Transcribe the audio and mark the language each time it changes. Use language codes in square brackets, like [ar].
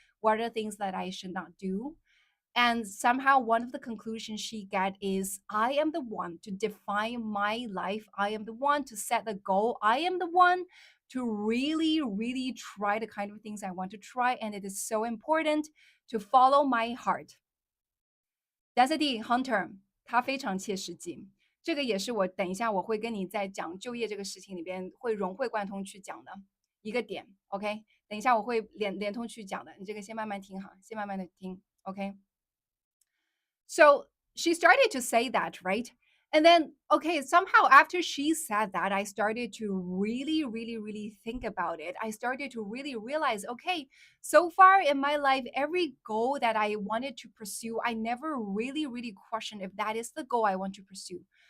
[en] What are the things that I should not do? And somehow one of the conclusions she got is I am the one to define my life. I am the one to set the goal. I am the one to really, really try the kind of things I want to try. And it is so important to follow my heart. [zh] Density Hunter，他非常切实际。这个也是我等一下我会跟你在讲就业这个事情里边会融会贯通去讲的一个点。 OK，等一下我会连通去讲的，你这个先慢慢听哈，先慢慢的听。 [en] OK。 So she started to say that, right? And then, okay, somehow after she said that, I started to really, really, really think about it. I started to really realize, okay, so far in my life, every goal that I wanted to pursue, I never really, really questioned if that is the goal I want to pursue.